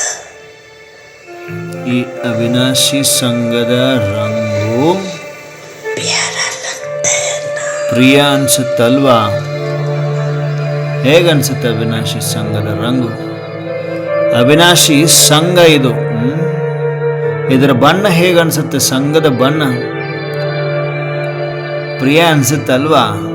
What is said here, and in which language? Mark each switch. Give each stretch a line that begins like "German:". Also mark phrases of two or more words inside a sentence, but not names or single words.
Kannada: ಈ ಅವಿನಾಶಿ ಸಂಘದ ರಂಗು
Hindi: प्यारा लगता है ना?
Kannada: ಪ್ರಿಯ ಅನ್ಸುತ್ತಲ್ವಾ? ಹೇಗನ್ಸುತ್ತೆ ಅವಿನಾಶಿ ಸಂಘದ ರಂಗು? ಅವಿನಾಶಿ ಸಂಘ ಇದು. ಇದರ ಬಣ್ಣ ಹೇಗನ್ಸುತ್ತೆ? ಸಂಘದ ಬಣ್ಣ ಪ್ರಿಯ ಅನ್ಸುತ್ತಲ್ವಾ?